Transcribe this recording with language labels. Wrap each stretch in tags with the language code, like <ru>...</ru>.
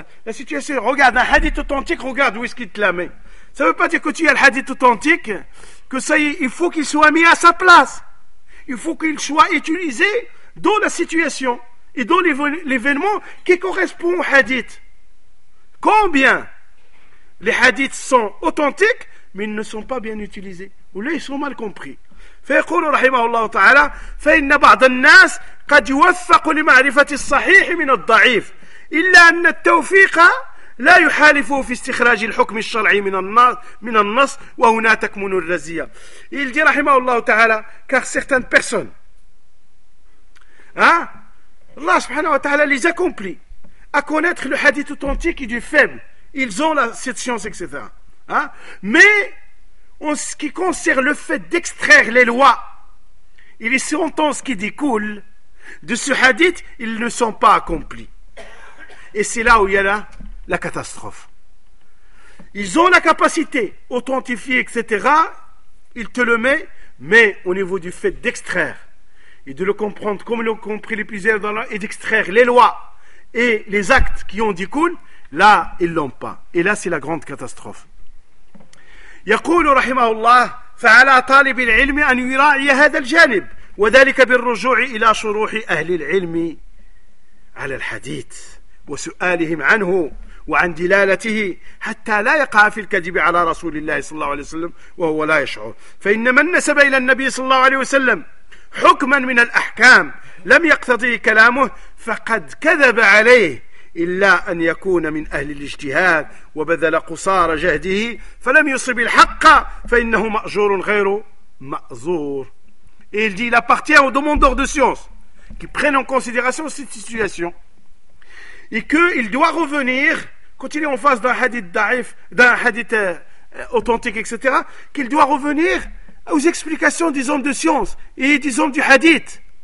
<fr>La situation, regarde, un hadith authentique, regarde où est-ce qu'il te la met. Ça ne veut pas dire que tu as le hadith authentique, que ça y est, il faut qu'il soit mis à sa place. Il faut qu'il soit utilisé dans la situation et dans l'événement qui correspond au hadith. Combien les hadiths sont authentiques, mais ils ne sont pas bien utilisés. Ou là, ils sont mal compris.</fr> <ar>فيقول رحمه الله تعالى فإن بعض الناس قد يوفق لمعرفة الصحيح من الضعيف إلا أن التوفيق لا يحالفه في استخراج الحكم الشرعي من النص وهنا تكمن الرزية.</ar> <fr>Il dit رحمه الله تعالى car certaines personnes, hein, Allah subhanahu wa ta'ala les accomplit à connaître le hadith authentique et du faible, ils ont cette science, etc. Hein? Mais en ce qui concerne le fait d'extraire les lois et les sentences qui découlent de ce hadith, ils ne sont pas accomplis. Et c'est là où il y a la catastrophe. Ils ont la capacité authentifier, etc. Ils te le mettent, mais au niveau du fait d'extraire et de le comprendre comme l'ont compris les plusieurs dans la, et d'extraire les lois et les actes qui en découlent, là, ils ne l'ont pas. Et là, c'est la grande catastrophe.</fr> <ar>يقول رحمه الله فعلى طالب العلم أن يراعي هذا الجانب وذلك بالرجوع إلى شروح أهل العلم على الحديث وسؤالهم عنه وعن دلالته حتى لا يقع في الكذب على رسول الله صلى الله عليه وسلم وهو لا يشعر فإن من نسب إلى النبي صلى الله عليه وسلم حكما من الأحكام لم يقتضي كلامه فقد كذب عليه إلا أن يكون من أهل الاجتهاد وبذل قصار جهده فلم يصب الحق فإنه مأجور غير مأزور.</ar> <fr>Et il dit, il appartient aux demandeurs de science qui prennent en considération cette situation et qu'il doit revenir, quand il est en face d'un hadith da'if, d'un hadith authentique, etc., qu'il doit revenir aux explications des hommes de science et des hommes du hadith.</fr>